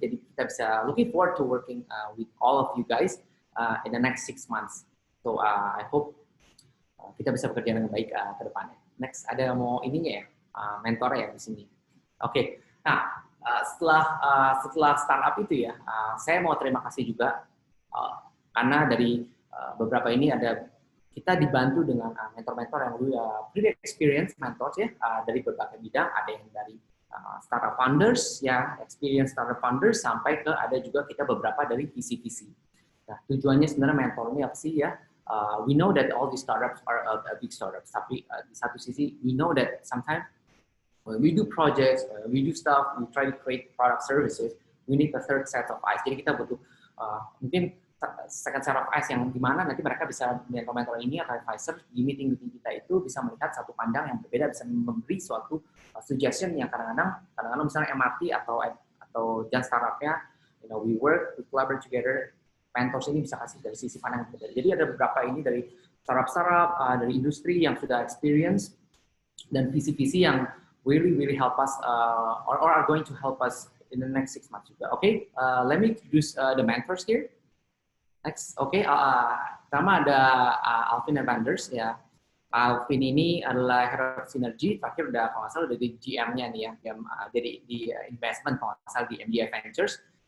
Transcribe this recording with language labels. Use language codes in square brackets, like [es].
[id] Jadi kita bisa [en] looking forward to working with all of you guys in the next 6 months. So I hope [id] kita bisa bekerja dengan baik ke depannya. Next, ada mau ininya ya, mentor ya di sini. Oke, nah setelah startup itu ya, saya mau terima kasih juga karena dari beberapa ini ada kita dibantu dengan mentor-mentor yang pretty experienced mentors ya dari berbagai bidang, ada yang dari startup founders ya, experience startup founders sampai ke ada juga kita beberapa dari VC. Nah, tujuannya sebenarnya mentor ini apa sih ya? [en] We know that all these startups are big startups, [id] tapi di satu sisi [en] we know that sometimes when we do projects, we do stuff, we try to create product services, we need a third set of eyes. [id] Jadi kita butuh mungkin second set of eyes yang dimana nanti mereka bisa mentor ini atau advisor di meeting kita itu bisa melihat satu pandang yang berbeda, bisa memberi suatu suggestion yang kadang-kadang misalnya MRT atau jalan startupnya, [en] we work, we collaborate together. [id] Mentors ini bisa kasih dari sisi pandang yang berbeda. Jadi ada beberapa ini dari startup dari industri yang sudah experience dan visi-visi yang [en] really help us or are going to help us in the next 6 months [id] juga. [en] Okay, let me introduce the mentors here. [id] Next, okay, pertama ada Alvin Evanders ya. Alvin ini adalah Head of Synergy, terakhir udah kalau nggak salah udah di GM-nya nih ya, jadi di investment kalau nggak salah di MDI Ventures.